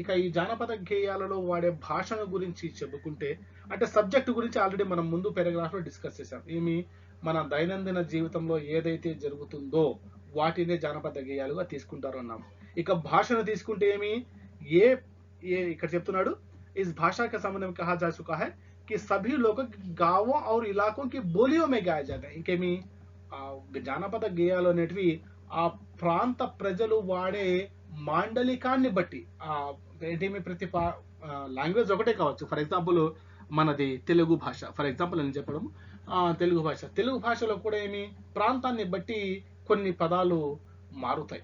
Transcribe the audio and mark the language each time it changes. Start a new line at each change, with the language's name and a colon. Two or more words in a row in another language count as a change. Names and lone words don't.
Telugu: ఇక ఈ జానపద గేయాలలో వాడే భాషల గురించి చెప్పుకుంటే అంటే సబ్జెక్ట్ గురించి ఆల్రెడీ మనం ముందు పారాగ్రాఫ్ లో డిస్కస్ చేసాం. మన దైనందిన జీవితంలో ఏదైతే జరుగుతుందో వాటినే జానపద గేయాలుగా తీసుకుంటారు అన్నాం. ఇక భాషను తీసుకుంటే ఇక్కడ చెప్తున్నాడు
Hindi: इस भाषा के संबंध में कहा जा चुका है कि सभी लोग गांवों और इलाकों की बोलियों में गाया जाता है.
Telugu: ఇంకేమి జానపద గేయాలు అనేటివి ఆ ప్రాంత ప్రజలు వాడే మాండలికాన్ని బట్టి ప్రతి లాంగ్వేజ్ ఒకటే కావచ్చు.
English: for example
Telugu: మనది తెలుగు భాష,
English: for example
Telugu: అని చెప్పడం తెలుగు భాషలో కూడా ప్రాంతాన్ని బట్టి కొన్ని పదాలు మారుతాయి.